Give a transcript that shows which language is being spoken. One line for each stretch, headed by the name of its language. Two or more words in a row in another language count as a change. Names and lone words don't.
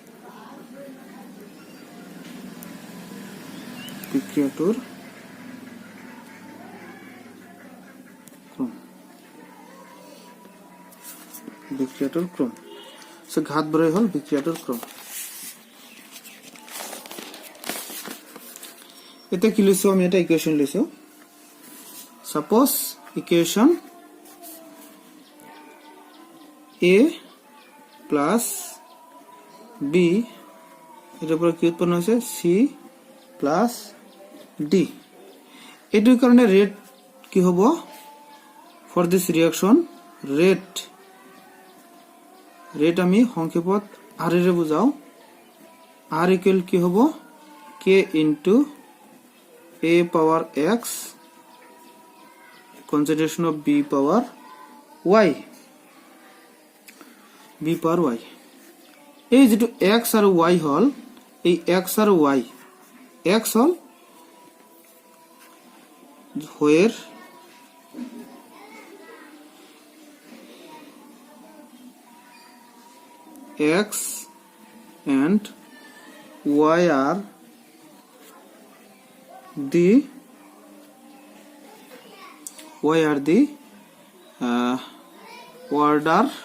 Assamese: সো ঘাতবোৰেই হল বিক্রিয়াটোৰ ক্ৰম। এটা কি লৈছো আমি, এটা ইকুৱেশ্যন লৈছো।
English: suppose equation a plus b,
Assamese: এটার পরে কি উৎপন্ন হয়েছে
English: c plus d.
Assamese: এটার কারণে রেট কি হব
English: for this reaction,
Assamese: রেট আমি সংক্ষেপত r এর বুঝাও।
English: r equal
Assamese: কি হব
English: k into a power x, concentration of b power y,
Assamese: এই যেটো x আর y হল, এই x আর y, x হল
English: where x and y are the order